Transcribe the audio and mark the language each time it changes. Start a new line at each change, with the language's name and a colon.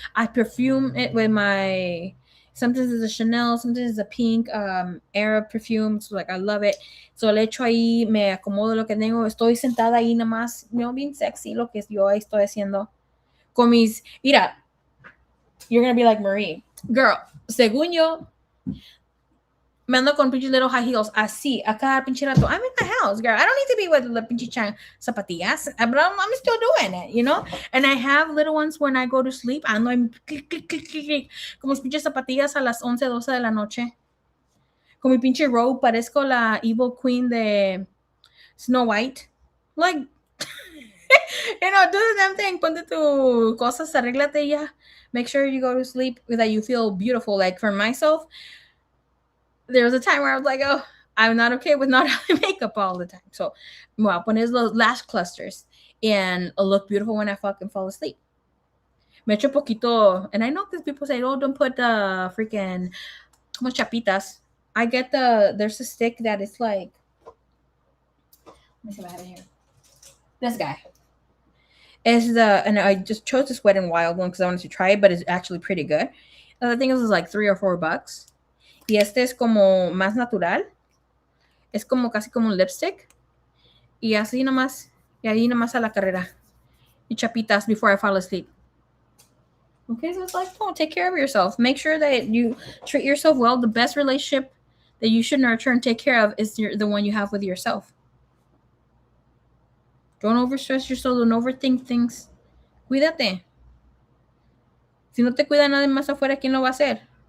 English: I perfume it with my... Sometimes it's a Chanel, sometimes it's a pink Arab perfume. So like I love it.
Spanish: So le echo ahí, me acomodo lo que tengo. Estoy sentada ahí nomás, bien sexy lo que yo estoy haciendo. Con mis... Mira,
English: you're gonna be like,
Spanish: Marie. Girl, según yo, me ando con pinche
English: little high heels
Spanish: así, a cada pinche rato.
English: I'm in the house, girl. I don't need to be with the
Spanish: pinche zapatillas,
English: but I'm still doing it, you know? And I have little ones when I go to sleep.
Spanish: Ando en clic, clic, clic, clic, clic, como mis pinches zapatillas a las 11, 12 de la noche. Con mi pinche robe, parezco la
English: evil queen
Spanish: de Snow White.
English: Like, you know, do the damn thing.
Spanish: Ponte tu cosas, arréglate ya.
English: Make sure you go to sleep that you feel beautiful. Like for myself, there was a time where I was like, oh, I'm not okay with not having makeup all the time. So,
Spanish: me voy a poner los
English: lash clusters and I'll look beautiful when I fucking fall asleep.
Spanish: Me echo poquito,
English: and I know because people say, oh, don't put the freaking
Spanish: como chapitas.
English: I get there's a stick that is like, let me see if I have it here. This guy. And I just chose this Wet n Wild one because I wanted to try it, but it's actually pretty good. And I think it was like $3 or $4.
Spanish: Y este es como más natural. Es como casi como un lipstick. Y así nomás. Y ahí nomás a la carrera. Y chapitas
English: before I fall asleep. Okay, so it's like, oh, take care of yourself. Make sure that you treat yourself well. The best relationship that you should nurture and take care of is the one you have with yourself. Don't overstress yourself. Don't overthink things.
Spanish: Cuídate. Si no te cuida nadie más afuera, ¿quién lo va a hacer?